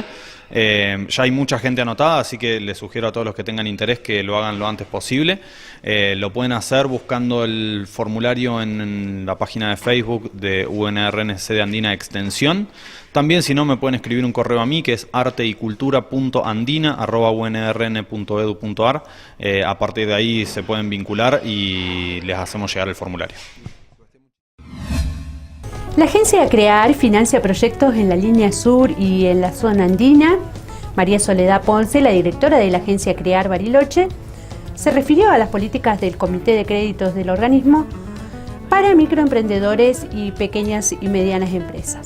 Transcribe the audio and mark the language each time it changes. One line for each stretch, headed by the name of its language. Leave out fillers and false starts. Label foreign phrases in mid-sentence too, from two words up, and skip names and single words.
Spanish: Ya hay mucha gente anotada, así que les sugiero a todos los que tengan interés que lo hagan lo antes posible. Lo pueden hacer buscando el formulario en la página de Facebook de UNRNC de Andina Extensión. También, si no, me pueden escribir un correo a mí, que es arteycultura.andina@unrn.edu.ar. A partir de ahí se pueden vincular y les hacemos llegar el formulario. La agencia CREAR financia proyectos en la línea sur y en la zona andina. María Soledad Ponce, la directora de la agencia CREAR Bariloche, se refirió a las políticas del Comité de Créditos del organismo para microemprendedores y pequeñas y medianas empresas.